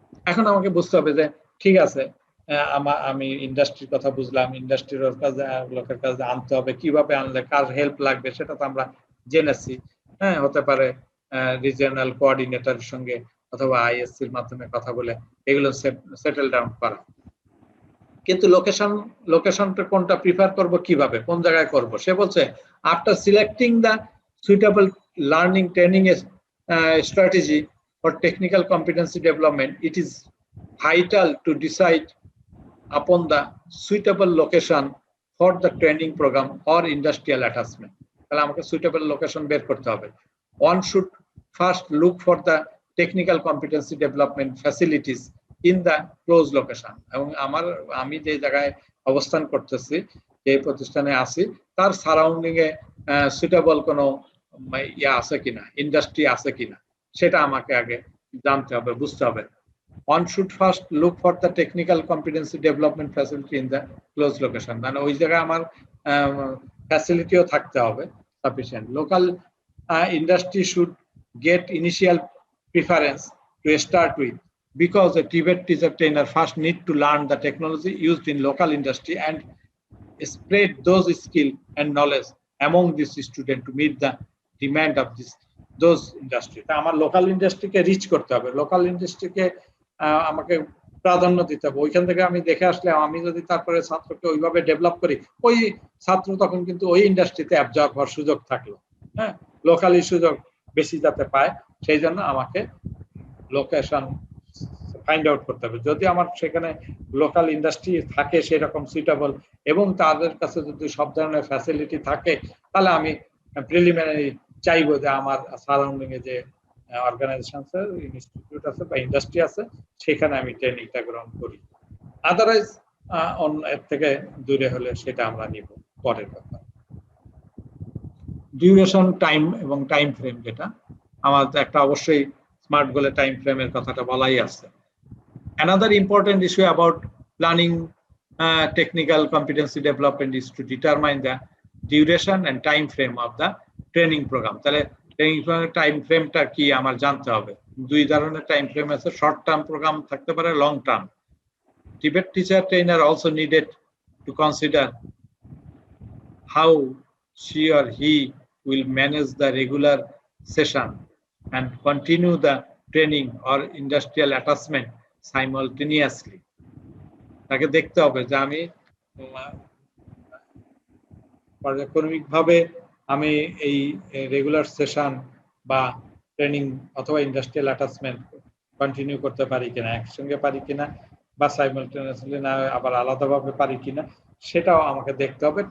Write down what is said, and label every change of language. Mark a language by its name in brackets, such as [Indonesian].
[Bangla] এখন আমাকে বুঝতে হবে যে ঠিক আছে, আমি ইন্ডাস্ট্রির কথা বুঝলাম, ইন্ডাস্ট্রির লোকের কাছে আনতে হবে, কিভাবে আনলে কার হেল্প লাগবে সেটা তো আমরা জেনেছি। হ্যাঁ, হতে পারে রিজিওনাল কোঅর্ডিনেটরের সঙ্গে অথবা আইএসসির মাধ্যমে কথা বলে এগুলো সেটেল ডাউন করা। কিন্তু লোকেশনটা কোনটা প্রিফার করব, কিভাবে কোন জায়গায় করব, সে বলছে [English] After selecting the suitable learning training strategy for technical competency development, it is vital to decide upon the suitable location for the training program or industrial attachment. [Bangla] তাহলে আমাকে suitable location বের করতে হবে। [English] One should first look for the technical competency development facilities in the close location. [Bangla] এবং আমি যে জায়গায় অবস্থান করতেছি, যে প্রতিষ্ঠানে আছি, তার সারাউন্ডিং এ সুইটেবল কোনো আছে কিনা, ইন্ডাস্ট্রি আছে কিনা, সেটা আমাকে আগে জানতে হবে, বুঝতে হবে। [English] One should first look for the technical competency development facility in the close location. [Bangla] মানে ওই জায়গায় আমার ফ্যাসিলিটিও থাকতে হবে sufficient. [English] Local industry should get initial preference to start with, because a Tibet teacher trainer first need to learn the technology used in local industry and spread those skills and knowledge among these students to meet the demand of those industry. [Bangla] তা আমার local ইন্ডাস্ট্রিকে rich করতে হবে, local ইন্ডাস্ট্রিকে আমাকে প্রাধান্য দিতে হবে। ওইখান থেকে আমি দেখে আসলে আমি যদি তারপরে ছাত্রকে ওইভাবে ডেভেলপ করি, ওই ছাত্র তখন কিন্তু ওই ইন্ডাস্ট্রিতে অ্যাবজর্ব হওয়ার সুযোগ থাকলো। হ্যাঁ, লোকালি সুযোগ বেশি যাতে পায়, সেই জন্য আমাকে লোকেশন ফাইন্ড আউট করতে হবে। যদি আমার সেখানে লোকাল ইন্ডাস্ট্রি থাকে সেরকম সুইটেবল এবং তাদের কাছে যদি সব ধরনের ফ্যাসিলিটি থাকে, তাহলে আমি প্রিলিমিনারি চাইবো যে আমার সারাউন্ডিং এ যে অর্গানাইজেশন আছে, ইনস্টিটিউট আছে বা ইন্ডাস্ট্রি আছে, সেখানে আমি ট্রেনিংটা গ্রহণ করি। আদারওয়াইজ অন্য এর থেকে দূরে হলে সেটা আমরা নিব পরের ব্যাপার। ডিউরেশন, টাইম এবং টাইম ফ্রেম, যেটা আমাদের একটা অবশ্যই স্মার্ট গোলে টাইম ফ্রেমের কথাটা বলাই আছে। [English] Another important issue about planning technical competency development is to determine the duration and time frame of the training program. [Bangla] তাহলে ট্রেনিং প্রোগ্রামের টাইম ফ্রেমটা কি আমার জানতে হবে। দুই ধরনের টাইম ফ্রেম আছে, শর্ট টার্ম প্রোগ্রাম থাকতে পারে, long term. [English] Tibet teacher trainer also needed to consider how she or he will manage the regular session and continue the training or industrial attachment simultaneously. [Bangla] তাকে দেখতে হবে যে আমি পর্যায়ক্রমিকভাবে আমি এই রেগুলার সেশন বা ট্রেনিং অথবা ইন্ডাস্ট্রিয়াল অ্যাটাচমেন্ট কন্টিনিউ করতে পারি কিনা, একসঙ্গে পারি কিনা, বা সাইমালটেনিয়াসলি না আবার আলাদাভাবে পারি কিনা, সেটাও আমাকে দেখতে হবে।